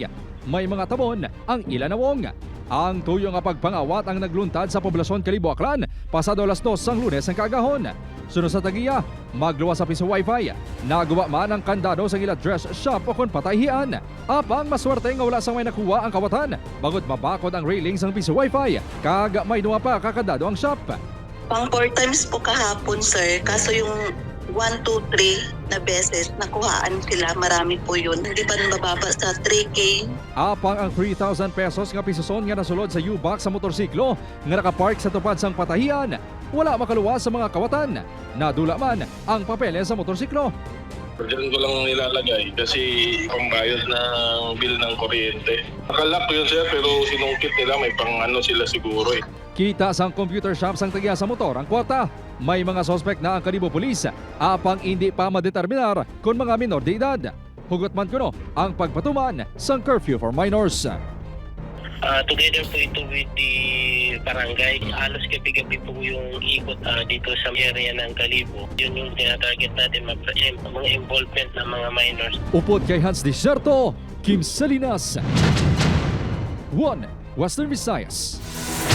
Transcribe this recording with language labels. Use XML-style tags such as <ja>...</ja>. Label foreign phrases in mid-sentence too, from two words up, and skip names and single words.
<hil>May mga tabon ang ilanawong. Ang tuyo nga pagpangawat ang nagluntad sa poblasyon Kalibo Aklan pasado alas 2 sang Lunes ang kaagahon. Sunod sa tagiya, magluwas sa piso Wi-Fi. Nagawa man ang kandado sa ila dress shop o kon patahian. Apang maswerte nga wala sang may nakuha ang kawatan bagod mabakod ang railings ng piso Wi-Fi. Kag may duwa pa kakandado ang shop.</hil> <tl>Pang 4 times po kahapon, sir. Kaso yung 1, 2, 3 na beses, nakuhaan sila. Marami po yun. Hindi pa mababa sa 3K.</tl> <hil>Apang ang 3,000 pesos nga pisuson nga nasulod sa U-box sa motorsiklo nga nakapark sa tupad sang patahian. Wala makaluwas sa mga kawatan. Nadula man ang papeles sa motorsiklo.</hil> <tl>Diyan ko lang nilalagay kasi pambayad ng bill ng kuryente. Nakalak yun sir pero sinungkit nila may pang ano sila siguro eh.</tl> <hil>Kita sang computer shop sang tagiya sa motor ang kwarta. May mga suspect na ang Kalibo Police. Apang hindi pa madeterminar kung mga minor de edad. Hugot man kuno ang pagpatuman sang</hil> <en>curfew for minors. Together</en> <tl>po ito</tl> <en>with the barangay.</en> <tl>Halos gabi-gabi po yung ikot dito sa area ng Kalibo. Yun yung tinatarget natin mga involvement ng mga minors.</tl> <hil>Upod kay Hans Desierto, Kim Salinas, 1 Western Visayas.</hil>